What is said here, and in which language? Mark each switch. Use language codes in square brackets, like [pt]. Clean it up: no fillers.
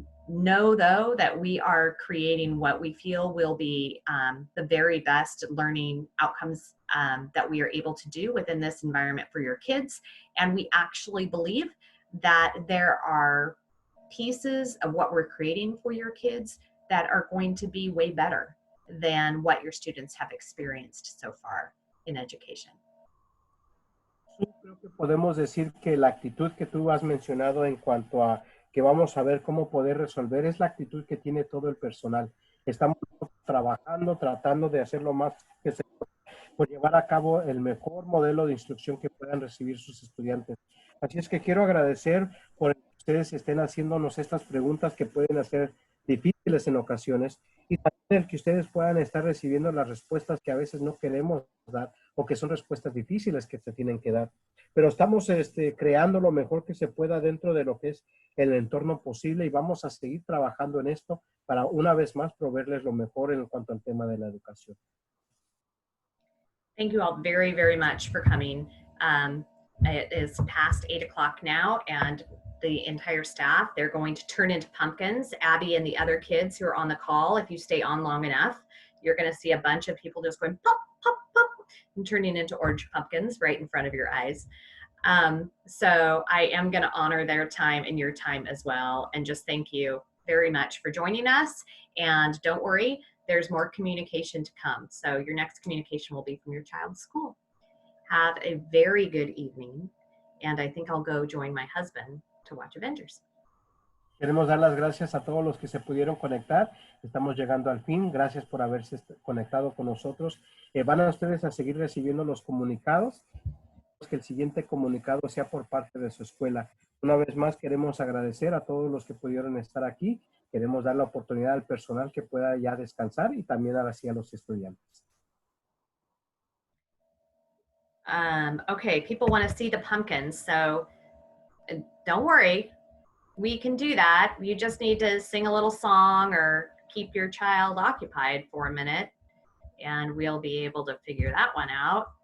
[en] Know though that we are creating what we feel will be the very best learning outcomes that we are able to do within this environment for your kids. And we actually believe that there are pieces of what we're creating for your kids that are going to be way better than what your students have experienced so far in education. [es] Creo que podemos decir que la actitud que tú has mencionado en cuanto a que vamos a ver cómo poder resolver es la actitud que tiene todo el personal. Estamos trabajando, tratando de hacer lo más que se pueda por llevar a cabo el mejor modelo de instrucción que puedan recibir sus estudiantes. Así es que quiero agradecer por que ustedes estén haciéndonos estas preguntas que pueden ser difíciles en ocasiones, y también el que ustedes puedan estar recibiendo las respuestas que a veces no queremos dar o que son respuestas difíciles que se tienen que dar. Pero estamos creando lo mejor que se pueda dentro de lo que es el entorno posible y vamos a seguir trabajando en esto para una vez más proveerles lo mejor en cuanto al tema de la educación. [en] Thank you all very, very much for coming. It is past 8 o'clock now, and the entire staff, they're going to turn into pumpkins. Abby and the other kids who are on the call, if you stay on long enough, you're going to see a bunch of people just going pop, pop, pop, and turning into orange pumpkins right in front of your eyes. So I am going to honor their time and your time as well, and just thank you very much for joining us. And don't worry, there's more communication to come. So your next communication will be from your child's school. Have a very good evening. And I think I'll go join my husband to watch Avengers. [es] Queremos dar las gracias a todos los que se pudieron conectar. Estamos llegando al fin. Gracias por haberse conectado con nosotros. Van a ustedes a seguir recibiendo los comunicados. Que el siguiente comunicado sea por parte de su escuela. Una vez más queremos agradecer a todos los que pudieron estar aquí. Queremos dar la oportunidad al personal que pueda ya descansar y también ahora sí a los estudiantes. [en] Okay, people want to see the pumpkins, so don't worry. We can do that. You just need to sing a little song or keep your child occupied for a minute, and we'll be able to figure that one out.